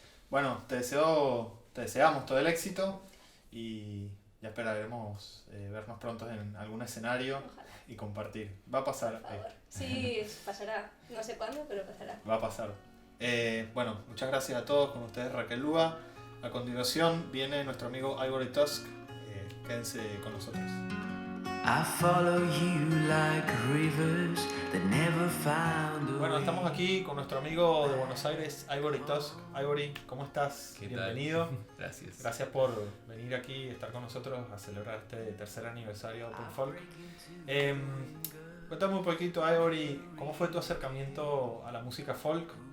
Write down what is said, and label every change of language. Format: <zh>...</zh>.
<es>Bueno, te deseamos todo el éxito y ya esperaremos vernos pronto en algún escenario Ojalá, y compartir. Va a pasar. por favor. Sí, pasará. No sé cuándo, pero pasará. Va a pasar. Bueno, muchas gracias a todos. Con ustedes Raquel Lúa. A continuación viene nuestro amigo Ivory Tusk. Quédense con nosotros.</es> <en>I follow you like rivers that never found a</en> <es>Bueno,</es> <en>way.</en> <es>estamos aquí con nuestro amigo de Buenos Aires, Ivory Tusk. Ivory, ¿cómo estás? ¿Qué tal? Bienvenido. Gracias. Gracias por venir aquí y estar con nosotros a celebrar este tercer aniversario de Open Folk. Cuéntame un poquito, Ivory, ¿cómo fue tu acercamiento a la música folk?</es>